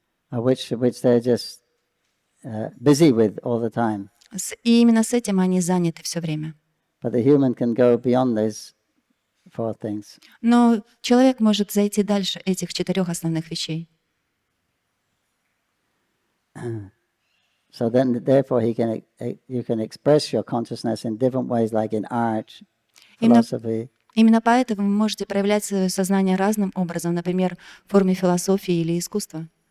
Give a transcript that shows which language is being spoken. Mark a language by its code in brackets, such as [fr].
[en] which they're just busy with all the time. [ru] И именно с этим они заняты все время. [en] But the human can go beyond those four things. [ru] Но человек может зайти дальше этих 4 основных вещей. [en] So then, therefore, you can express your consciousness in different ways, like in art, philosophy. [ru] Именно поэтому вы можете проявлять свое сознание разным образом, например, в форме философии или искусства,